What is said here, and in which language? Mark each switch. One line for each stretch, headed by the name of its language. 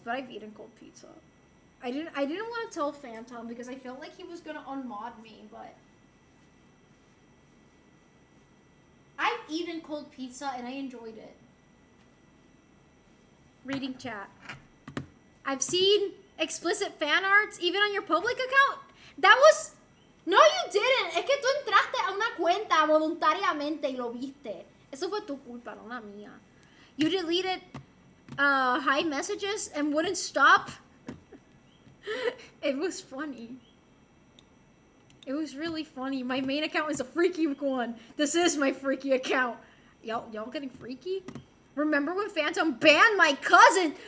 English: But I've eaten cold pizza. I didn't want to tell Phantom because I felt like he was gonna unmod me, but I've eaten cold pizza and I enjoyed it. Reading chat. I've seen explicit fan arts even on your public account. That was... No, you didn't.
Spanish: Es que tú entraste a una cuenta voluntariamente y lo viste. Eso fue tu culpa, no la mía.
English: You deleted high messages and wouldn't stop. It was funny. It was really funny. My main account is a freaky one. This is my freaky account. Y'all getting freaky? Remember when Phantom banned my cousin?